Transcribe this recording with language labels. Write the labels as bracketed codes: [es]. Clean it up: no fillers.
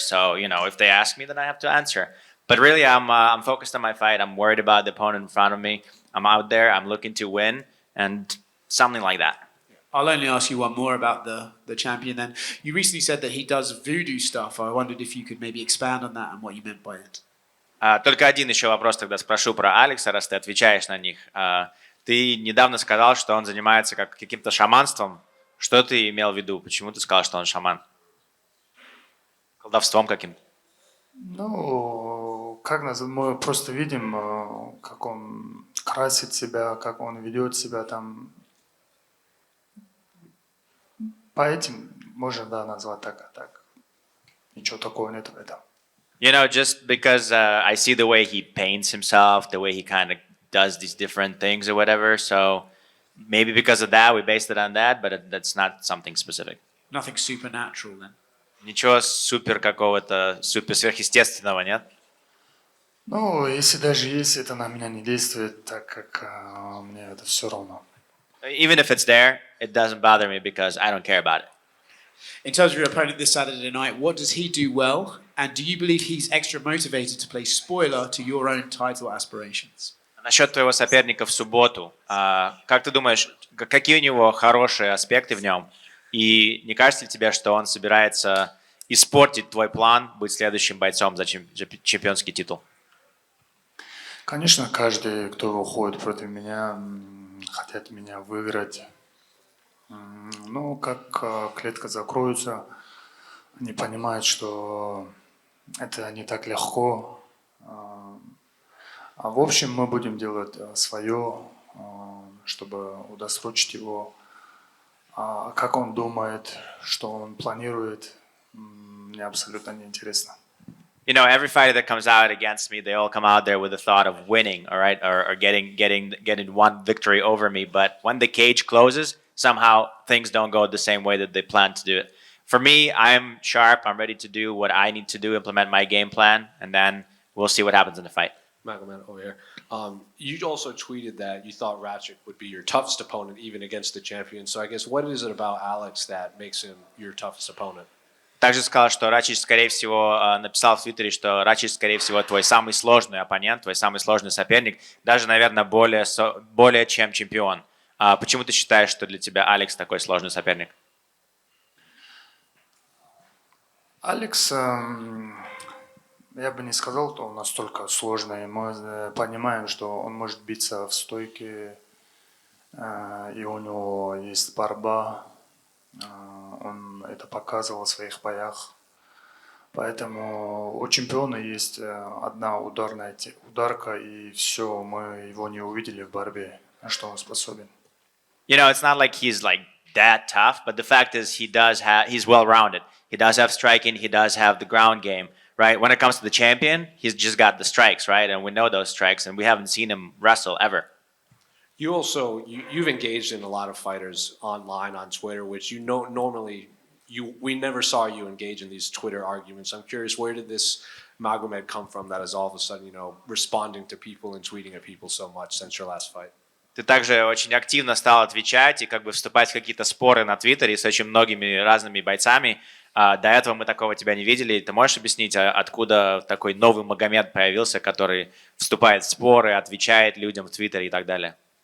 [en] So, you know, if they ask me, then I have to answer. But really, I'm focused on my fight. I'm worried about the opponent in front of me. I'm out there. I'm looking to win, and something like that. I'll only ask you one more about the champion then. You recently said that he does voodoo stuff. I wondered if you could maybe expand on that and what you meant by it. [ru] Только один еще вопрос тогда спрошу про Алекса, раз ты отвечаешь на них. Ты недавно сказал, что он занимается каким-то шаманством. Что ты имел в виду? Почему ты сказал, что он шаман? Колдовством каким-то? Ну, как мы просто видим, как он красит себя, как он ведет себя там. По этим можно, да, назвать так. Ничего такого нет в этом. [en] You know, just because I see the way he paints himself, the way he kind of does these different things or whatever, so maybe because of that, we based it on that, but that's not something specific. Nothing supernatural then? [ru] Ничего супер какого-то, супер сверхъестественного, нет? Ну, если даже есть, это на меня не действует, так как мне это все равно. [en] Even if it's there, it doesn't bother me because I don't care about it. In terms of your opponent this Saturday night, what does he do well? And do you believe he's extra motivated to play spoiler to your own title aspirations? [ru] Насчет твоего соперника в субботу, как ты думаешь, какие у него хорошие аспекты в нем? И не кажется ли тебе, что он собирается испортить твой план быть следующим бойцом за чемпионский титул? Конечно, каждый, кто выходит против меня, хотят меня выиграть. Ну, как клетка закроется, они понимают, что это не так легко. А в общем, мы будем делать свое, чтобы удосрочить его. Как он думает, что он планирует, мне абсолютно не интересно. [en] You know, every fighter that comes out against me, they all come out there with the thought of winning, all right, or getting one victory over me. But when the cage closes, somehow things don't go the same way that they plan to do it. For me, I'm sharp. I'm ready to do what I need to do, implement my game plan, and then we'll see what happens in the fight. Magomed over here. You also tweeted that you thought Rakic would be your toughest opponent, even against the champion. So I guess what is it about Alex that makes him your toughest opponent? [ru] Также сказал, что Рачич, скорее всего, написал в Твиттере, что Рачич, скорее всего, твой самый сложный оппонент, твой самый сложный соперник, даже, наверное, более чем чемпион. Почему ты считаешь, что для тебя Алекс такой сложный соперник? Алекс, я бы не сказал, что он настолько сложный. Мы понимаем, что он может биться в стойке, и у него есть борьба. Он это показывал в своих боях. Поэтому у чемпиона есть одна ударка, и все, мы его не увидели в борьбе, на что он способен. [en] You know, it's not like he's like that tough, but the fact is he's well-rounded. He does have striking, he does have the ground game, right? When it comes to the champion, he's just got the strikes, right? And we know those strikes, and we haven't seen him wrestle ever. You also you've engaged in a lot of fighters online on Twitter, which you know normally we never saw you engage in these Twitter arguments. I'm curious, where did this Magomed come from that is all of a sudden, responding to people and tweeting at people so much since your last fight? [ru] Ты также очень активно стал отвечать и как бы вступать в какие-то споры на Твиттере с очень многими разными бойцами. До этого мы такого тебя не видели. Ты можешь объяснить, откуда такой новый Магомед появился, который вступает в споры, отвечает людям в Твиттере и так далее?